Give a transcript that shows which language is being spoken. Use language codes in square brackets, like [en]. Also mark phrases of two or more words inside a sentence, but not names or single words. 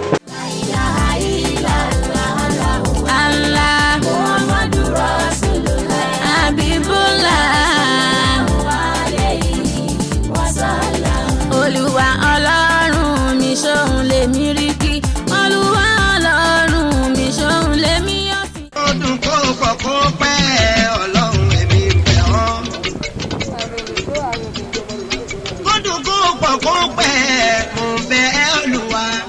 [ar] لا إله إلا الله، الله. محمد رسول الله، حبيب الله، صلى الله عليه وسلم. [yo] Olúwa Ọlọ́run mi, ṣóhun lèmi rí kí. Olúwa Ọlọ́run mi, ṣóhun lèmi yọ̀ sí. Ó dùn kó pọ̀ kó pẹ́, Ọlọ́run èmi ń bẹ̀ ọ́. Ó dùn kó pọ̀ kó pẹ́, mo bẹ̀ ẹ́ Olúwa.